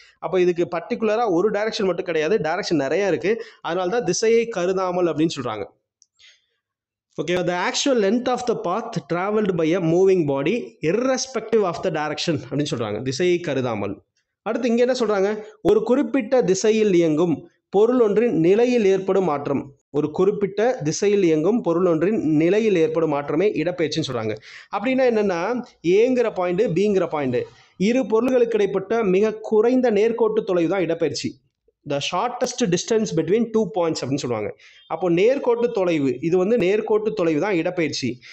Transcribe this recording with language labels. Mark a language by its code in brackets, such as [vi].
[ta] அப்போ இதுக்கு பர்டிகுலராக ஒரு டைரக்ஷன் மட்டும் கிடையாது, டைரக்ஷன் நிறையா இருக்குது. அதனால தான் திசையை கருதாமல் அப்படின்னு சொல்கிறாங்க. Okay, [en] the actual length of the path traveled by a moving body irrespective of the direction [ta] அப்படின்னு சொல்கிறாங்க. திசையை கருதாமல். அடுத்து இங்கே என்ன சொல்கிறாங்க, ஒரு குறிப்பிட்ட திசையில் இயங்கும் பொருள் ஒன்றின் நிலையில் ஏற்படும் மாற்றம். ஒரு குறிப்பிட்ட திசையில் இயங்கும் பொருள் ஒன்றின் நிலையில் ஏற்படும் மாற்றமே இடப்பெயர்ச்சின்னு சொல்றாங்க. அப்படின்னா என்னன்னா, ஏங்கிற பாயிண்ட் பிங்கிற பாயிண்ட் இரு பொருள்களுக்கு இடைப்பட்ட மிக குறைந்த நேர்கோட்டு தொலைவு தான் இடப்பெயர்ச்சி. [en] the shortest distance between 2 points [ta] அப்படின்னு சொல்லுவாங்க. அப்போ நேர்கோட்டு தொலைவு, இது வந்து நேர்கோட்டு தொலைவு தான் இடப்பெயர்ச்சி.